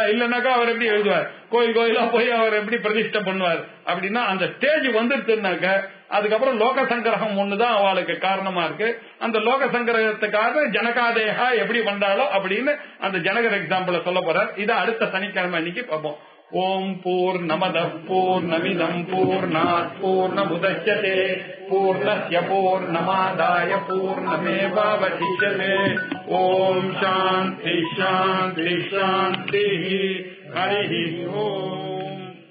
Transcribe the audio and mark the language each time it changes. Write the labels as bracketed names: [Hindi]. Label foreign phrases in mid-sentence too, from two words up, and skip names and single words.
[Tamil] இல்லன்னாக்கா அவர் எப்படி எழுதுவார், கோயில் கோயிலா போய் அவர் எப்படி பிரதிஷ்டை பண்ணுவார் அப்படின்னா அந்த ஸ்டேஜ் வந்துருச்சுனாக்க அதுக்கப்புறம் லோக சங்கிரகம் ஒண்ணுதான் அவளுக்கு காரணமா இருக்கு. அந்த லோக சங்கிரகத்துக்காக ஜனகாதேகா எப்படி பண்றாளோ அப்படின்னு அந்த ஜனகர் எக்ஸாம்பிள சொல்ல போறார். இதை அடுத்த சனிக்கிழமை அன்னைக்கு பார்ப்போம். [Sanskrit] ॐ पूर्णमदः पूर्णमिदं पूर्णात् पूर्णमुदच्यते पूर्णस्य पूर्णमादाय पूर्णमेवावशिष्यते. ॐ शान्तिः शान्तिः शान्तिः. हरि ॐ.